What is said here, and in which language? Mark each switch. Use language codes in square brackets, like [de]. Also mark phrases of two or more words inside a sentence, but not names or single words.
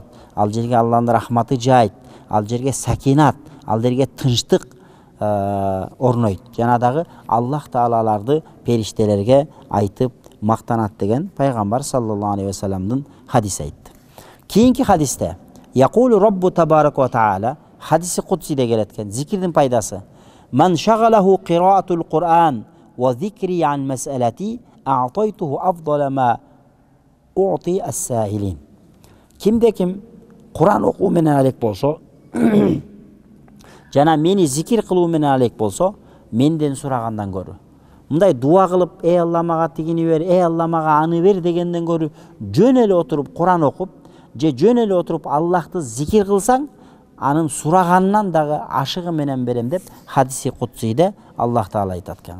[ky] Ал жерге Алланын рахматы жаайт. Ал жерге сакинат, ал жерге тынчтык орнойт. Жана дагы Аллах таалаларды периштелерге айтып мактанат деген пайгамбар саллаллаху алейхи вассаламдын хадиси айтты. Кийинки хадисте [ar] يقول رب تبارك وتعالى, [ky] хадиси кудсиде келет экен, зикирдин пайдасы. [ar] من شغله قراءة القرآن وذكري عن مسألتي أعطيته أفضل ما أعطي السائلين. [ky] Кимде ким Кур'ан окуу менен алек болсо, жана мени зикир кылуу менен алек болсо, менден сурагандан көрү, мындай дуа кылып, эй Алла мага тигини бер, эй Алла мага аны бер дегенден көрү, жөн эле отуруп Кур'ан окуп, же жөн эле отуруп Аллахты зикир кылсаң, анын сураганынан дагы ашыгы менен берем деп хадиси кудсиде Аллах таала айтат экен.